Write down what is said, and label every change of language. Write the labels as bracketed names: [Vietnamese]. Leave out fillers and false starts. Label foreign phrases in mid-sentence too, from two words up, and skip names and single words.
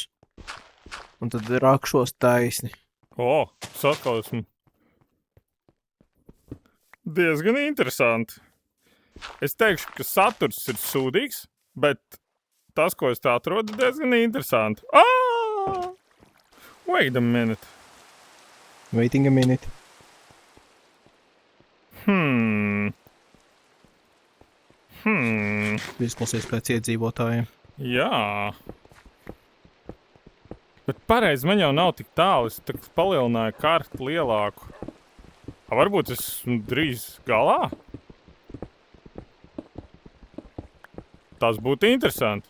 [Latvian] Un tad rakšos taisni. Es atkal esmu... Diezgan interesanti. Es teikšu, ka saturs ir sūdīgs, bet tas, ko es tā atrodu, diezgan interesanti. [English] Wait a minute. Waiting a minute. [Latvian] Izklausies pēc iedzīvotājiem. Jā. Bet pareizi, man jau nav tik tālu. Es tak palielināju kartu lielāku. Varbūt es drīz galā? Tas būtu interesanti.